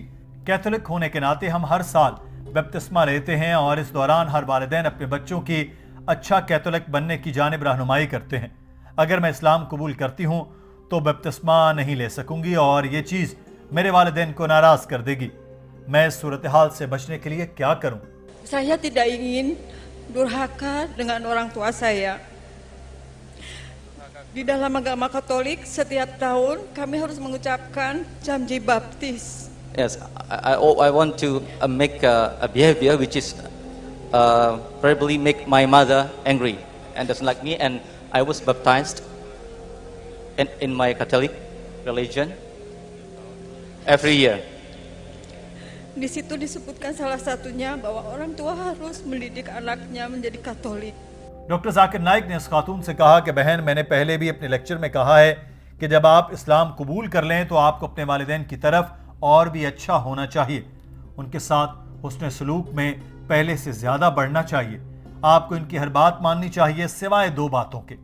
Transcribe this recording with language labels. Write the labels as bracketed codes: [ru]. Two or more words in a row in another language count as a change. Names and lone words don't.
[ur] کیتھولک ہونے کے ناتے ہم ہر سال بپتسمہ لیتے ہیں اور اس دوران ہر والدین اپنے بچوں کی اچھا کیتھولک بننے کی جانب رہنمائی کرتے ہیں. اگر میں اسلام قبول کرتی ہوں تو بپتسمہ نہیں لے سکوں گی اور یہ چیز میرے والدین کو ناراض کر دے گی. میں اس صورت حال سے بچنے کے لیے کیا کروں? [id] Saya tidak ingin durhaka dengan orang tua saya. Di dalam agama Katolik setiap tahun kami harus mengucapkan janji baptis. [en] Yes, I want to make a behavior which is probably make my mother angry and doesn't like me, and I was baptized in my Catholic religion every year. [id] Di situ disebutkan salah satunya bahwa orang tua harus mendidik anaknya menjadi Katolik. [ur] ڈاکٹر ذاکر نائیک نے اس خاتون سے کہا کہ بہن، میں نے پہلے بھی اپنے لیکچر میں کہا ہے کہ جب آپ اسلام قبول کر لیں تو آپ کو اپنے والدین کی طرف اور بھی اچھا ہونا چاہیے. ان کے ساتھ حسن سلوک میں پہلے سے زیادہ بڑھنا چاہیے. آپ کو ان کی ہر بات ماننی چاہیے سوائے 2 باتوں کے.